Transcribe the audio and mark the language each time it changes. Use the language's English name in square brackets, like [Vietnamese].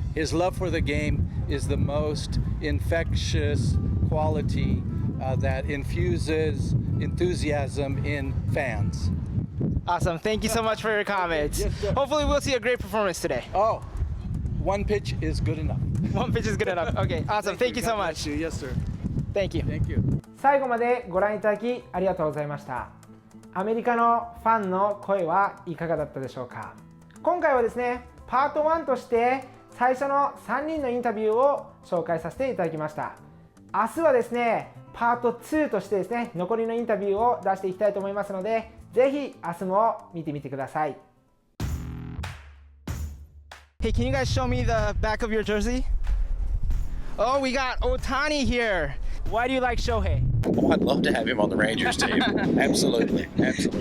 [English] His love for the game is the most infectious quality that infuses enthusiasm in fans. Awesome. Thank you so much for your comments. Yes, sir. Hopefully we'll see a great performance today. Oh, one pitch is good enough. One pitch is good enough. Okay, awesome. Thank you so God much. bless you. Yes, sir. Thank you. Thank you. [Japanese] 最後までご覧いただきありがとうございました。アメリカのファンの声はいかがだったでしょうか。今回はですね、パート1として最初の3人のインタビューを紹介させていただきました。明日はですね、パート2としてですね、残りのインタビューを出していきたいと思いますので、ぜひ明日も見てみてください。 [English] Hey, can you guys show me the back of your jersey? Oh, we got Ohtani here. Why do you like Shohei? Oh, I'd love to have him on the Rangers team. Absolutely. Absolutely.